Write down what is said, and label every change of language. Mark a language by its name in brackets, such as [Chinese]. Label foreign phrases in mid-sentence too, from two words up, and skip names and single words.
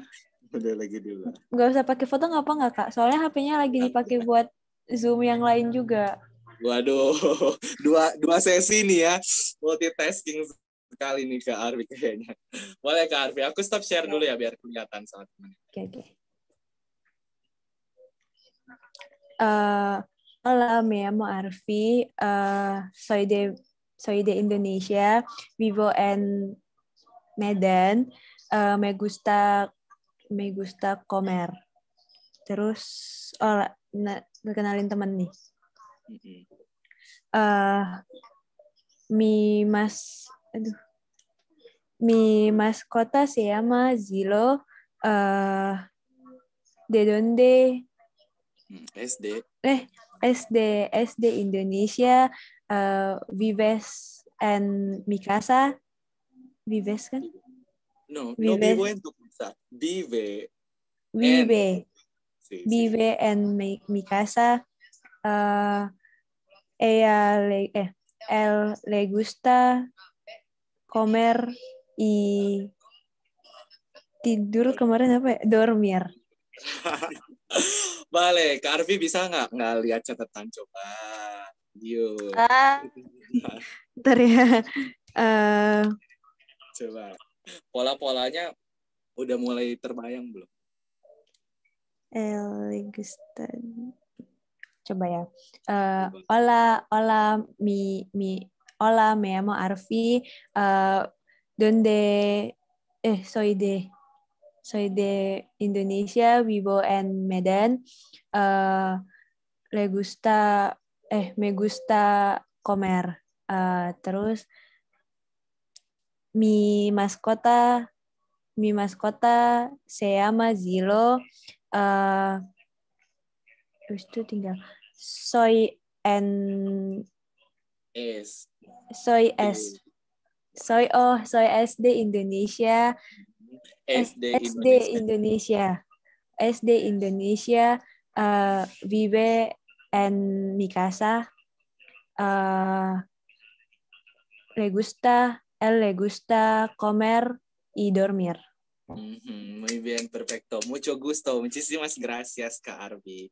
[Indonesian] Udah lagi di luar. Nggak usah pakai foto nggak apa nggak kak? Soalnya HP-nya lagi dipakai buat Zoom yang lain juga. Waduh, dua sesi nih ya, multitasking sekali nih Kak Arfi kayaknya. Boleh Kak Arfi, aku [English] stop share [Indonesian] dulu ya biar kelihatan sama teman. Oke. [Spanish] Hola, me llamo Arfi. Soy de Indonesia. Vivo en Medan. Me gusta comer. [Indonesian] Terus, kenalin temen nih. [Spanish] Mi mascota se llama Zilo. ¿De dónde? SD. SD Indonesia. Vives en mi casa. Vives kan? No vivo en tu casa. Vive en mi casa. Él le gusta comer y [Indonesian] tidur kemarin apa ya? [Spanish] Dormir. Vale, [Indonesian] Kak Arfi bisa nggak lihat catatan coba? Yuk. Ntar ya. Coba. Pola-polanya udah mulai terbayang belum? Coba ya. [Spanish] Hola, me llamo Arfi. Soy de Indonesia, vivo en Medan. Me gusta comer. Terus mi mascota se llama Zilo. [Indonesian] Terus itu tinggal soy SD Indonesia. SD Indonesia. [Spanish] Vive en mi casa. Él le gusta comer y dormir. Muy bien, perfecto. Mucho gusto. Muchísimas gracias, Kak Arfi.